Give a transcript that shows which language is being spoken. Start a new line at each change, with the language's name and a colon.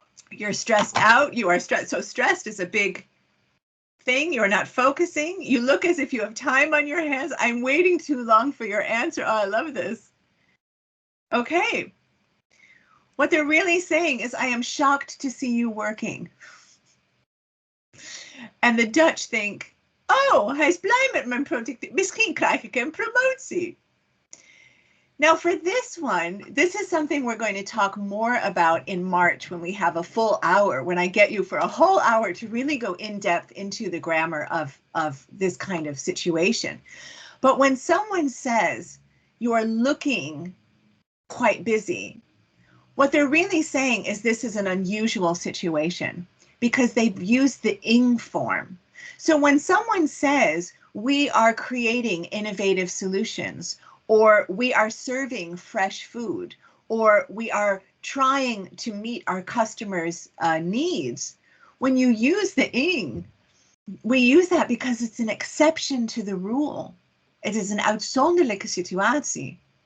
English: You're stressed out. You are stressed. So stressed is a big thing. You're not focusing. You look as if you have time on your hands. I'm waiting too long for your answer. Oh, I love this. Okay. What they're really saying is, I am shocked to see you working. And the Dutch think, oh,
Dutch: hij is blij met mijn productie. Misschien krijg ik een promotie.
English: Now for this one, this is something we're going to talk more about in March when we have a full hour, when I get you for a whole hour to really go in depth into the grammar of this kind of situation. But when someone says you are looking quite busy, what they're really saying is this is an unusual situation because they've used the ing form. So when someone says we are creating innovative solutions, or we are serving fresh food, or we are trying to meet our customers' needs, when you use the ing, we use that because it's an exception to the rule. It is an
Dutch: uitzonderlijke situatie.